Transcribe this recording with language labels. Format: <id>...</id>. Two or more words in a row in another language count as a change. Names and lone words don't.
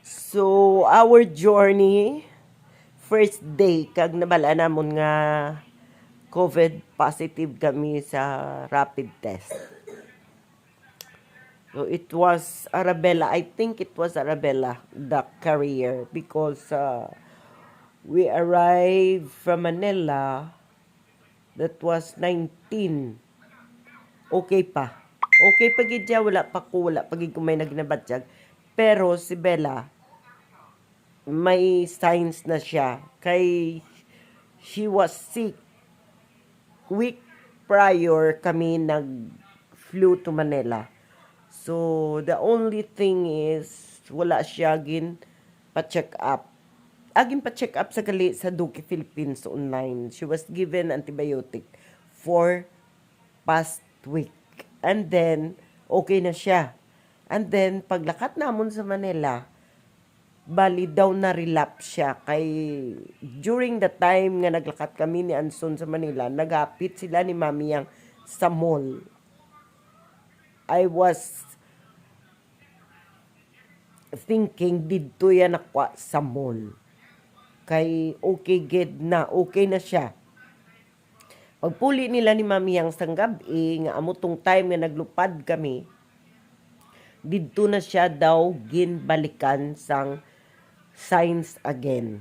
<en>So, our journey, first day,</en> <hil>kag nabala namon nga</hil> <en>COVID positive</en> <hil>kami sa</hil> <en>rapid test. So, it was Arabella. I think it was Arabella, the carrier, because we arrived from Manila. That was 19.</en> <hil>Okay pa. Okay pa gid siya, wala pa gid ko may nagnabatyag. Pero si Bella, may signs na siya.</hil> <en>Kay she was sick. Week prior</en> <hil>kami nag-flew</hil> <en>to Manila. So, the only thing is,</en> <hil>wala siya gin pa-check up. Agin pa-check up sa gali sa Duke Philippines online.</hil> <en>She was given antibiotic for past week. And then,</en> <hil>okay na siya.</hil> <en>And then,</en> <hil>paglakat namon sa Manila, bali daw na relapse siya. Kay,</hil> <en>during the time</en> <hil>nga naglakat kami ni Anson sa Manila, nagapit sila ni Mami yang sa mall.</hil> <en>I was thinking,</en> <hil>didto yan nakwa sa mall. Kay, okay na siya. Pagpuli nila ni Mami yang sang gabi, nga amutong time nga naglupad kami, didto na siya daw ginbalikan sang</hil> <en>signs again.</en>